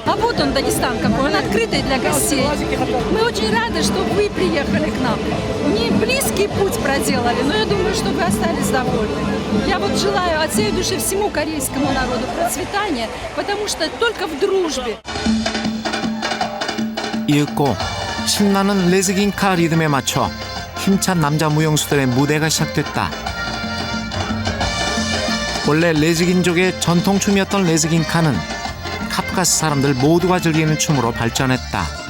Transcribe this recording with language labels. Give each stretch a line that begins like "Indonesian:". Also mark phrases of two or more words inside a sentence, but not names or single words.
Russian: А вот он, Дагестан, какой он открытый для гостей. Мы очень рады, что вы приехали к нам. Не близкий путь проделали, но я думаю, что вы остались довольны. Я вот желаю от всей души всему корейскому народу процветания, потому что только в дружбе.
Korean: 이윽고 신나는 레즈긴카 리듬에 맞춰 힘찬 남자 무용수들의 무대가 시작됐다. 원래 레즈긴족의 전통춤이었던 레즈긴카는 카프카스 사람들 모두가 즐기는 춤으로 발전했다.